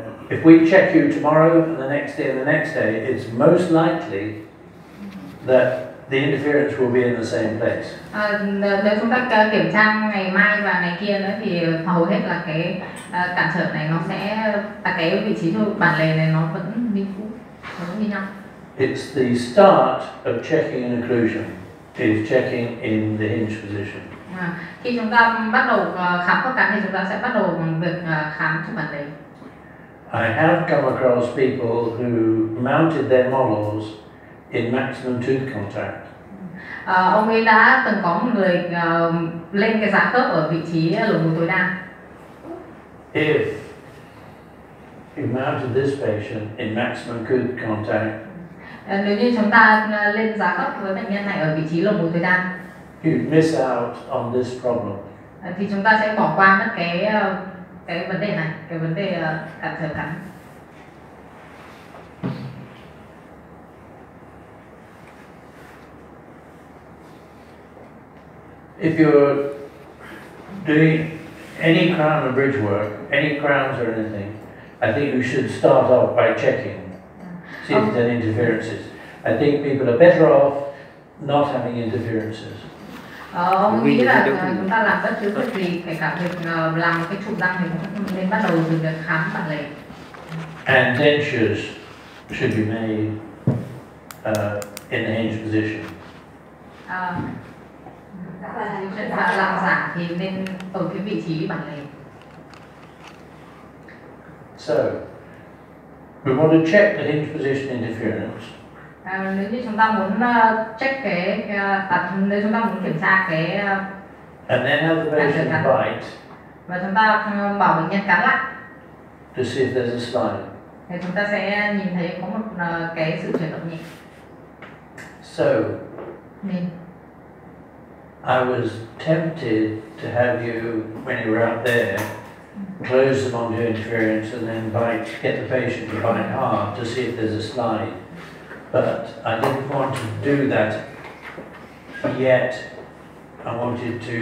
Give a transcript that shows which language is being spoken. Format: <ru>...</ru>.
<en>If we check you tomorrow and the next day and the next day, it's most likely that the interference will be in the same place.</en> <vi>Nếu chúng ta kiểm tra ngày mai và ngày kia nữa thì hầu hết là cái cản trở này nó sẽ là cái vị trí trục bàn lề này nó vẫn như cũ, vẫn như nhau.</vi> <en>It's the start of checking an occlusion. Is checking in the hinge position.</en> <vi>Khi chúng ta bắt đầu khám khớp cắn thì chúng ta sẽ bắt đầu bằng việc khám trục bàn lề.</vi> <en>I have come across people who mounted their models in maximum tooth contact.</en> <vi>Ông ấy đã từng có một người lên cái giá khớp ở vị trí lồng mũi tối đa.</vi> <en>If you mounted this patient in maximum tooth contact,</en> <vi>nếu như chúng ta lên giá khớp với bệnh nhân này ở vị trí lồng mũi tối đa,</vi> <en>you miss out on this problem.</en> <vi>Thì chúng ta sẽ bỏ qua mất cái vấn đề này, cái vấn đề cản trở cắn.</vi> <en>If you're doing any crown or bridge work, any crowns or anything, I think you should start off by checking. See if there's any interferences. I think people are better off not having interferences.</en> <vi>Ông nghĩ là chúng ta làm bất cứ việc gì, kể cả việc làm cái trục răng thì cũng nên bắt đầu từ việc khám bản lề.</vi> <en>And dentures should be made in the hinge position.</en> <vi>Và làm giả thì nên ở cái vị trí bản lề.</vi> <en>So, we want to check the hinge position interference.</en> <vi>Nếu như chúng ta muốn check nếu chúng ta muốn kiểm tra cái</vi> <en>and then have the patient bite,</en> <vi>và chúng ta bảo bệnh nhân cắn lại</vi> <en>to see if there's a slide.</en> <vi>thì chúng ta sẽ nhìn thấy có một cái sự chuyển động nhẹ.</vi> <en>So,</en> <vi>Nên</vi> <en>I was tempted to have you, when you were out there, close the monitor interference and then get the patient to bite hard to see if there's a slide. But I didn't want to do that yet. I wanted to</en>